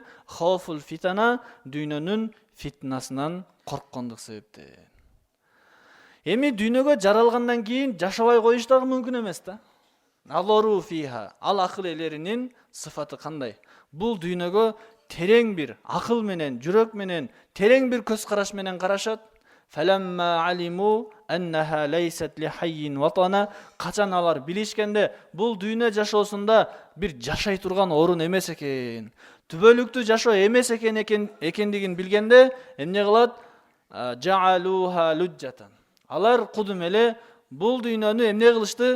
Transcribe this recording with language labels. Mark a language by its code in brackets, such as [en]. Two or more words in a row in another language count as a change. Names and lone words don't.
[ar] خوف الفتنة, [ky] дүйнөнүн фитнасынан корккондук себептен. Эми дүйнөгө жаралгандан кийин жашабай коюш дагы мүмкүн эмес да. [ar] نظروا فيها. [ky] Ал акыл элеринин сыфаты кандай? Бул дүйнөгө терең бир акыл менен, жүрөк менен, терең бир көз караш менен карашат. [ar] فلما علموا أنها ليست لحي وطنا. [ky] Качан алар билишкенде бул дүйнө жашоосунда бир жашай турган орун эмес экен, түбөлүктүү жашоо эмес экендигин билгенде эмне кылат? [ar] جعلوها لجة. [ky] Алар кудум эле бул дүйнөнү эмне кылышты?